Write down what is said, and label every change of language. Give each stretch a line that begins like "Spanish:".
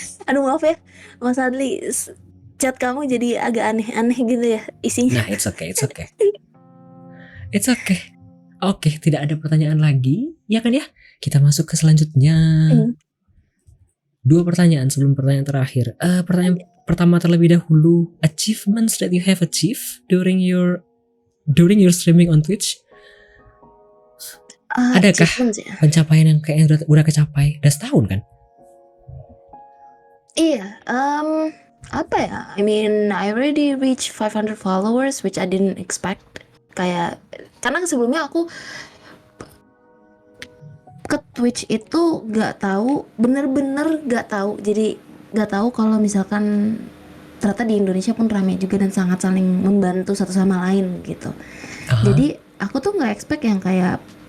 Indonesian: Aduh maaf ya Mas Adli, chat kamu jadi agak aneh-aneh gitu ya isinya.
English: Nah, it's okay. It's okay.
Indonesian: Oke, tidak ada pertanyaan lagi, ya kan ya? Kita masuk ke selanjutnya. 2 pertanyaan sebelum pertanyaan terakhir. Pertanyaan pertama terlebih dahulu,
English: achievements that you have achieved during your streaming on Twitch.
Indonesian: Adakah ya? pencapaian yang kayaknya udah kecapai? Udah setahun kan? Iya, apa ya?
English: I mean, I already reached 500 followers, which I didn't expect.
Indonesian: Kayak karena sebelumnya aku ke Twitch itu bener-bener gak tahu. Jadi gak tahu kalau misalkan ternyata di Indonesia pun ramai juga dan sangat saling membantu satu sama lain gitu. Jadi aku tuh nggak expect yang kayak